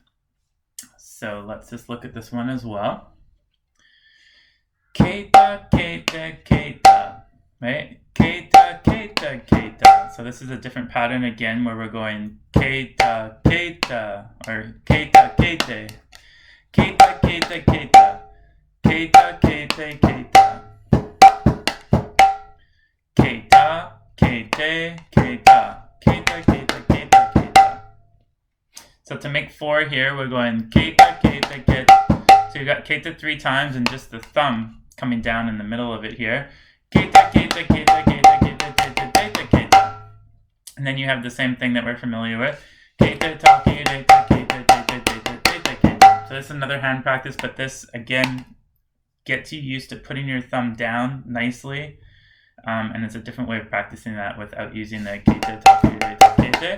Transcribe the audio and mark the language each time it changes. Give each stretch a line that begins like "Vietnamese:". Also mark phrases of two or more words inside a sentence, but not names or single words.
English: So let's just look at this one as well. Keta, keta, keta, right? Keta, keta, keta. So this is a different pattern again where we're going keta, keta, or keta, kete. Keta, keta, keta. Keta, kete, keta. Keta, kete, keta. Keta, keta, keta, keta. So to make 4 here, we're going keta, keta, keta. So you got keta 3 times and just the thumb coming down in the middle of it here. Keta, keta, keta, keta, keta, tete, tete, keta. And then you have the same thing that we're familiar with. Ketetake, reta, keta, tete, tete, tete, keta. So this is another hand practice, but this again gets you used to putting your thumb down nicely. And it's a different way of practicing that without using the ketetake, reta, kete.